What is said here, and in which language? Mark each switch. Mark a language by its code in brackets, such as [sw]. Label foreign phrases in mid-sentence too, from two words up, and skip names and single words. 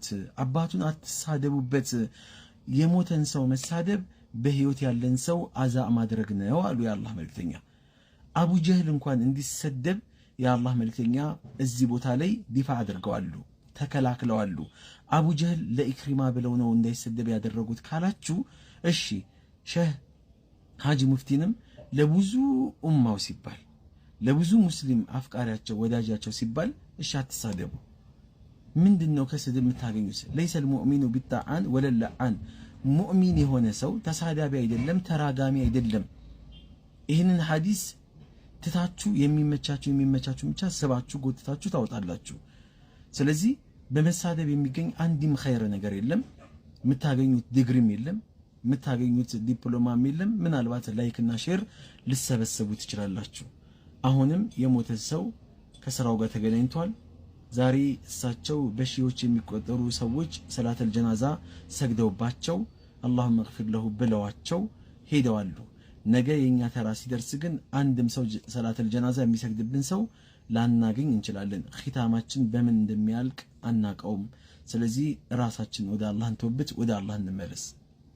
[am] አባቱን አትሳደቡበት የሞተን ሰው መሳደብ በህይወት ያለን ሰው አዛ ማድረግ ነው አሉ የአላህ መልእክተኛ አቡ ጀህል እንኳን እንዲሰደብ የአላህ መልእክተኛ እዚህ ቦታ ላይ ዲፋ አድርገዋሉ ተከላክለዋሉ አቡ ጀህል ለኢክሪማ ብለው ነው እንዳይሰደብ ያደረጉት ካላችሁ እሺ ሸህ ሐጂ ሙፍቲንም ለብዙ ኡማው ሲባል ለብዙ ሙስሊም አፍቃሪያቸው ወዳጃቸው ሲባል እሺ አትሳደቡ ምንድነው ከስድብ የምታገኙት [ar] ليس المؤمن بالطعان ولا اللعان [am] ሙእሚን የሆነ ሰው ተሳዳቢ አይደለም ተራጋሚ አይደለም ይሄንን ሐዲስ ትታችሁ የሚመቻችሁ ብቻ ሰባችሁ ጎትታችሁ ታወጣላችሁ ስለዚህ በመሳደብ የሚገኝ አንድም ኸይር ነገር የለም የምታገኙት ዲግሪም የለም የምታገኙት ዲፕሎማም የለም ምናልባት ላይክና ሼር ልሰበሰቡ ትችላላችሁ አሁንም የሞተ ሰው ከስራው ጋር ተገናኝቷል ዛሬ እሳቸው በሺዎች የሚቆጠሩ ሰዎች [ar] صلاة الجنازة [am] ሰግደውባቸው [ar] اللهم اغفر له [am] ብለዋቸው ሄደዋል ነገ የኛ ተራ ሲደርስ ግን አንድም ሰው [ar] صلاة الجنازة [am] የሚሰግድብን ሰው ላናገኝ እንችላለን ኺታማችን በምን እንደሚያልቅ አናቀውም ስለዚህ ራሳችን ወደ አላህ እንተውበት ወደ አላህ እንመለስ